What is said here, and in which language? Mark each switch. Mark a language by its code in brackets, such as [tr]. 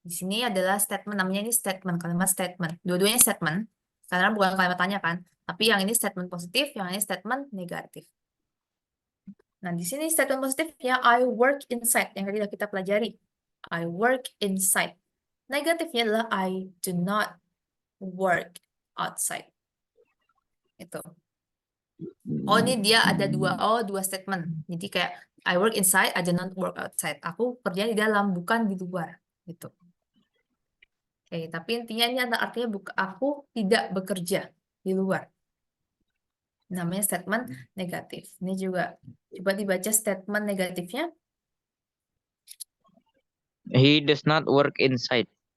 [id] Di sini adalah statement namanya ini statement kalimat statement dua-duanya statement karena bukan kalimat tanya kan tapi yang ini statement positif yang ini statement negatif. Nah, di sini statement positifnya [en] I work inside [id] yang tadi sudah kita pelajari. [en] I work inside. [id] Negatifnya adalah [en] I do not work outside. [id] Itu. Oh, ini dia ada dua statement. Jadi kayak [en] I work inside, I do not work outside. [id] Aku kerja di dalam, bukan di luar. Gitu. Oke, tapi intinya ini artinya aku tidak bekerja di luar. Namanya statement negatif. Ini juga coba dibaca statement negatifnya. [en] He does not work inside.